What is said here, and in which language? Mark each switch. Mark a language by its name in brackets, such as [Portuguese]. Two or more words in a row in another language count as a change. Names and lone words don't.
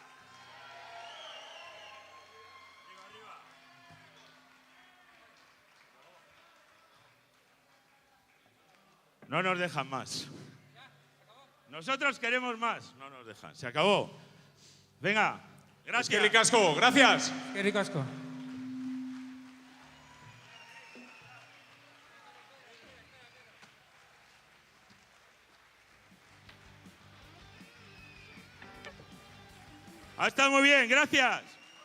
[Spanish] No nos dejan más. Nosotros queremos más. No nos dejan. Se acabó. Venga. Gracias. [Basque] Eskerrik asko, gracias. Eskerrik asko. [Spanish] Ha estado muy bien, gracias.